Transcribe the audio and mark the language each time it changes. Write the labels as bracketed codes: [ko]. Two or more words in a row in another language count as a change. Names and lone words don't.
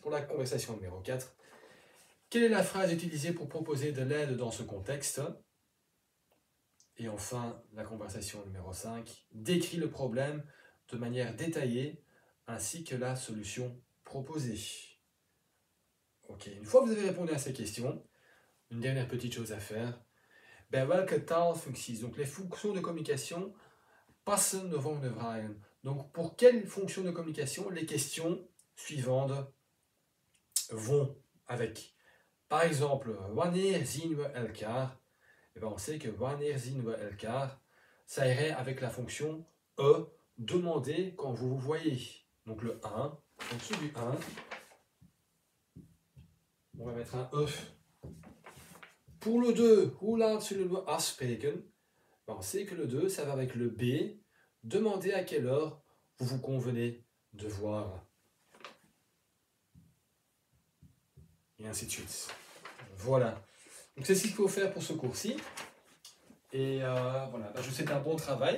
[fr] Pour la conversation numéro 4, quelle est la phrase utilisée pour proposer de l'aide dans ce contexte? Et enfin, la conversation numéro 5, décrit le problème de manière détaillée ainsi que la solution proposée. Ok, une fois que vous avez répondu à ces questions, une dernière petite chose à faire. [nl] Bij welke taalfuncties, [fr] donc les fonctions de communication, [nl] passen de volgende vragen. [fr] Donc pour quelles fonctions de communication les questions suivantes vont avec? Par exemple, [nl] wanneer zien we elkaar? [fr] Et bien on sait que [nl] wanneer zien we elkaar, [fr] ça irait avec la fonction demander quand vous vous voyez. Donc le 1, en dessous du 1, on va mettre un Pour le 2, [nl] hoe laat zullen we afspreken? [fr] Ben, on sait que le 2, ça va avec le B. Demandez à quelle heure vous vous convenez de voir. Et ainsi de suite. Voilà. Donc c'est ce qu'il faut faire pour ce cours-ci. Et voilà, ben, je vous souhaite un bon travail.